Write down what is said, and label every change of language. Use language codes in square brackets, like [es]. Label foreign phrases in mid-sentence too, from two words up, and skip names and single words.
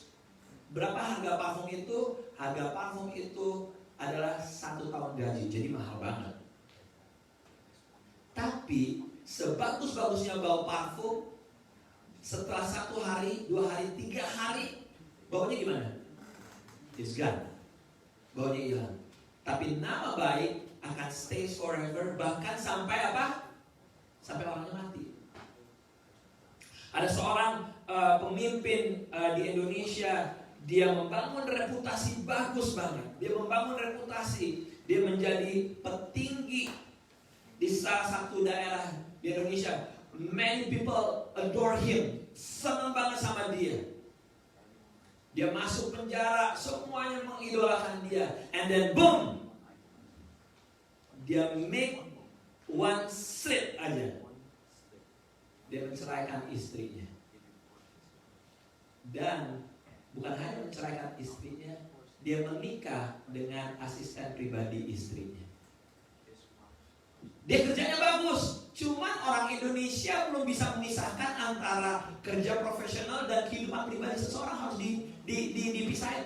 [id] Berapa harga parfum itu? Harga parfum itu adalah 1 tahun gaji, jadi mahal banget. Tapi sebagus-bagusnya bau parfum, setelah 1 hari, 2 hari, 3 hari, baunya gimana? [en] It's gone. [id] Baunya hilang. Tapi nama baik akan [en] stay forever, [id] bahkan sampai apa? Sampai orangnya mati. Ada seorang pemimpin di Indonesia, dia membangun reputasi bagus banget. Dia membangun reputasi, dia menjadi petinggi di salah satu daerah di Indonesia. [en] Many people adore him, [id] senang banget sama dia. Dia masuk penjara, semuanya mengidolakan dia. [en] And then boom, dia make one slip aja. [id] Dia menceraikan istrinya. Dan bukan hanya menceraikan istrinya, dia menikah dengan asisten pribadi istrinya. Dia kerjanya bagus, cuman orang Indonesia belum bisa memisahkan antara kerja profesional dan kehidupan pribadi seseorang, harus dipisahin.